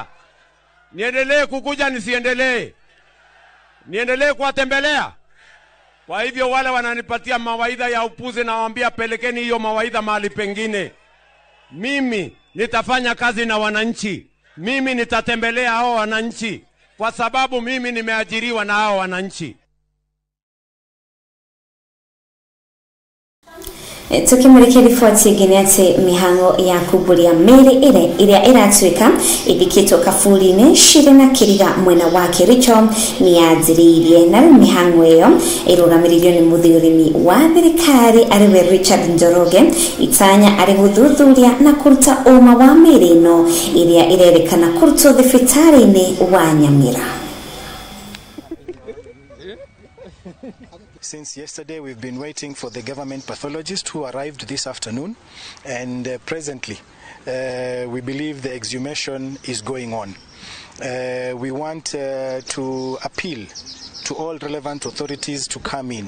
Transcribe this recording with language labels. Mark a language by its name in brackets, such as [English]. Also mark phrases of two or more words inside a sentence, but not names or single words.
[Swahili] Niendelee kukuja nisiendelee? Niendelee kuwatembelea? Kwa hivyo wale wananipatia mawaidha ya upuzi na waambia pelekeni hiyo mawaidha mahali pengine. Mimi nitafanya kazi na wananchi. Mimi nitatembelea hao wananchi kwa sababu mimi nimeajiriwa na hao wananchi. [Kikuyu] Tukimulika riboti ingine ati mihango ya kuburia meri iria iratuika ithikitwo kaburi-ini shire na kiriga mwena wa Kericho ni yanjiriirie na mihango iyo irũgamĩrĩirwo ni muthurimi wa thirikari ariwe Richard Njoroge itanya ari guthuthuria na kuruta uma wa meri ino iria irerikana kurutwo thibitarĩ-inĩ wa Nyamira. [English] Since yesterday, we've been waiting for the government pathologist who arrived this afternoon, and presently, we believe the exhumation is going on. We want to appeal to all relevant authorities to come in.